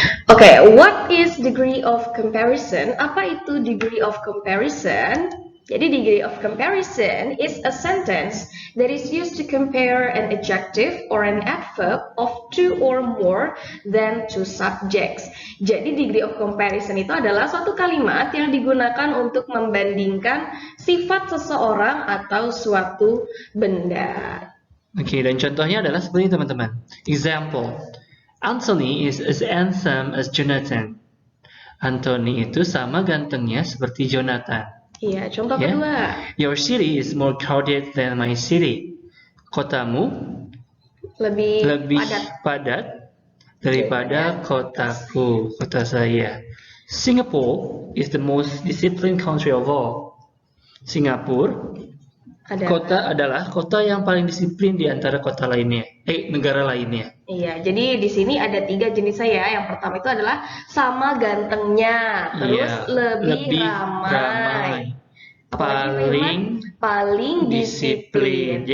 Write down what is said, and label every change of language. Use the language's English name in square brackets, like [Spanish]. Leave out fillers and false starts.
[English] Okay, what is degree of comparison? [Indonesian] Apa itu [English] degree of comparison? Jadi degree of comparison is a sentence that is used to compare an adjective or an adverb of two or more than two subjects. [Indonesian] Jadi degree of comparison itu adalah suatu kalimat yang digunakan untuk membandingkan sifat seseorang atau suatu benda. Oke, dan contohnya adalah seperti ini teman-teman. [English] Example. Anthony is as handsome as Jonathan. [Indonesian] Anthony itu sama gantengnya seperti Jonathan. Iya, contoh Ya. kedua. [English] Your city is more crowded than my city. [Indonesian] Kotamu Lebih lebih padat daripada kotaku, kota saya. [English] Singapore is the most disciplined country of all. [Indonesian] Singapura adalah kota yang paling disiplin di antara kota lainnya, negara lainnya. Iya, jadi di sini ada 3 jenisnya ya. Yang pertama itu adalah sama gantengnya, terus Iya, lebih ramai. Apalagi paling disiplin.